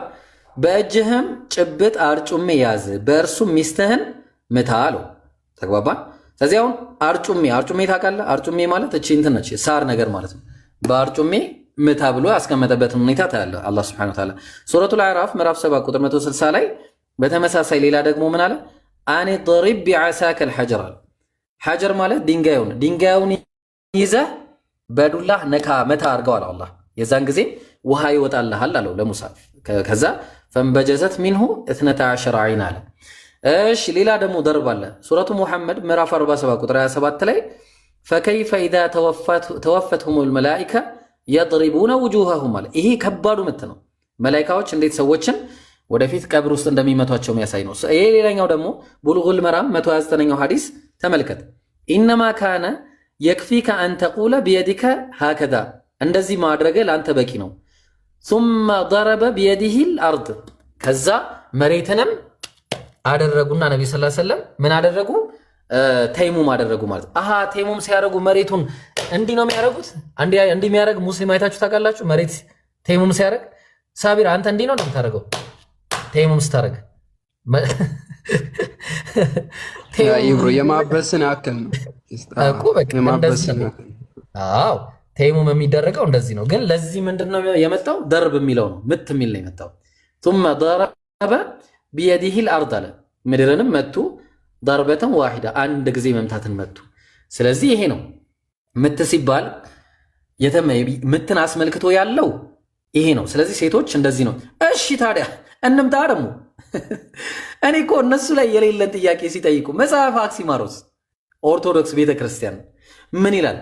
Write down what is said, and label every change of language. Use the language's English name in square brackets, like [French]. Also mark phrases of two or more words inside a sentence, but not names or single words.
[Amharic] በእጅህም ጭብጥ አርጩሜ ያዝ በእርሱም ሚስትህን ምታ አለው። ተግባባን? ስለዚህ አሁን አርጩሜ ታውቃለህ? አርጩሜ ማለት እቺ እንትን ነች ሳር ነገር ማለት ነው። በአርጩሜ ምታ ብሎ ያስቀመጠበትን ሁኔታ ታያለህ አላህ [Arabic] سبحانه وتعالى [Amharic] ሱረቱል አዕራፍ ምዕራፍ 7 ቁጥር 160 ላይ በተመሳሳይ ሌላ ደግሞ ምን አለ? [Arabic] أن ضرب بعساك الحجر [Amharic] ሐጀር ማለት ድንጋዩን ይዘህ በዱላህ መታ አድርገው አለ አላህ። የዛን ጊዜ ውሃ ይወጣልሃል አለው ለሙሳ። ከዛ [Arabic] فانبجست منه [Amharic] 12 ዐይን አለ። እሺ ሌላ ደግሞ ደርብ አለ ሱረቱ ሙሐመድ ምዕራፍ 47 ቁጥር 27 ላይ [Arabic] فكيف إذا توفتهم الملائكة يضربون وجوههم [Amharic] አለ። ይሄ ከባዱ ምት ነው። መላኢካዎች እንዴት ሰዎችን ወደፊት ቀብር ውስጥ እንደሚመቷቸው የሚያሳይ ነው። ይሄ ሌላኛው ደግሞ ቡሉጉል መራም 129ኛው ሐዲስ ተመልከት። [Arabic] إنما كان يكفيك أن تقول بيديك هكذا [Amharic] እንደዚህ ማድረግ ለአንተ በቂ ነው። [Arabic] ثم ضرب بيده الارض [Amharic] ከዛ መሬትንም አደረጉና ነብዩ [Arabic] صلى الله عليه وسلم [Amharic] ምን አደረጉ? ተይሙም አደረጉ ማለት አሃ ተይሙም ሲያደርጉ መሬቱን እንዲህ ነው የሚያደርጉት። እንዲህ የሚያደርግ ሙስሊም አይታችሁ ታውቃላችሁ? መሬት ተይሙም ሲያደርግ ሳቢር አንተ እንዲህ ነው እንደምታደርገው ተይሙም ስታደርግ ይብሩ የማበስን አከል ነው እኮ በቃ እንደዚህ ነው። አዎ ተይሙም የሚደረገው እንደዚህ ነው። ግን ለዚህ ምንድነው የመጣው? ደርብ የሚለው ነው ምት የሚል ነው የመጣው። [Arabic] ثم ضرب بيده الارض [Amharic] አለ ምድርንም መቱ [Arabic] ضربة واحدة [Amharic] አንድ ጊዜ መምታትን መቱ። ስለዚህ ይሄ ነው ምት ሲባል ምትን አስመልክቶ ያለው ይሄ ነው። ስለዚህ ሴቶች እንደዚህ ነው። እሺ ታዲያ እንምጣ ደግሞ እኔ እኮ እነሱ ላይ የሌለን ጥያቄ ሲጠይቁ መጽሐፍ አክሲማሮስ ኦርቶዶክስ ቤተክርስቲያን ምን ይላል?